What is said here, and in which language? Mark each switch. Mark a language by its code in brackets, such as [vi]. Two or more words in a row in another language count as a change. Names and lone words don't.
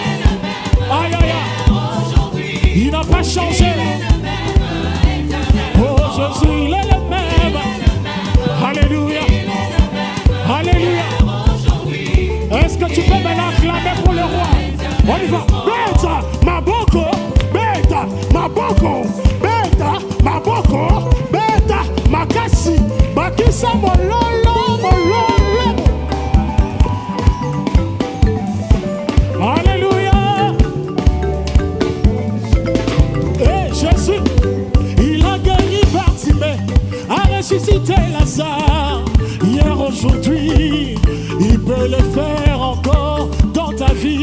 [fr] Aïe, aïe, aïe. Il n'a pas changé. Oh, Jésus, il est le même. Alléluia. Alléluia. Est-ce que tu peux maintenant acclamer pour le roi? On y va. [ln] Beta, Maboko, Beta, Maboko, Beta, Maboko, Beta, Makasi, Bakisa, Mololo, Mololo. [fr] Alléluia. Et Jésus, il a guéri Bartimée, a ressuscité Lazare. Hier, aujourd'hui, il peut le faire encore dans ta vie.